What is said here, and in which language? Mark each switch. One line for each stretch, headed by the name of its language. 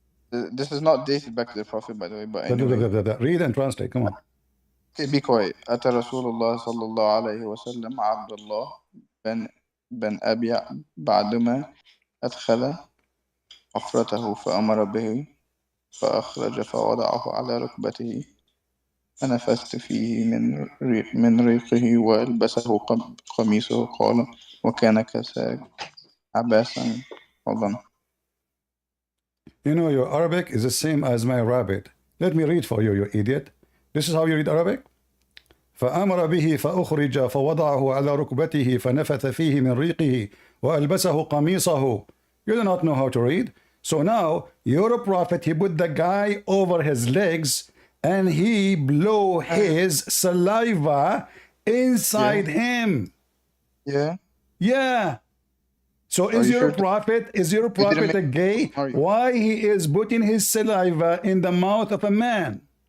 English: This is not dated back to the Prophet, by the way, but anyway. Read and translate, come on. Okay, be quiet.
Arabic: أتى رسول الله صلى الله عليه وسلم عبد الله بن أبي بعدما أدخل حفرته فأمر به فأخرج فوضعه على ركبته فنفست فيه من ريقه وألبسه قميصه قال وكان كساك عباسا.
English: Hold on. You know, your Arabic is the same as my rabbit. Let me read for you, you idiot. This is how you read Arabic.
Arabic: فأمر به فأخرج فوضعه على ركبته فنفث فيه من ريقه وألبسه قميصه.
English: You do not know how to read. So now, you're a prophet. He put the guy over his legs and he blew his saliva inside him. Yeah. So is your prophet a gay? Why he is putting his saliva in the mouth of a man?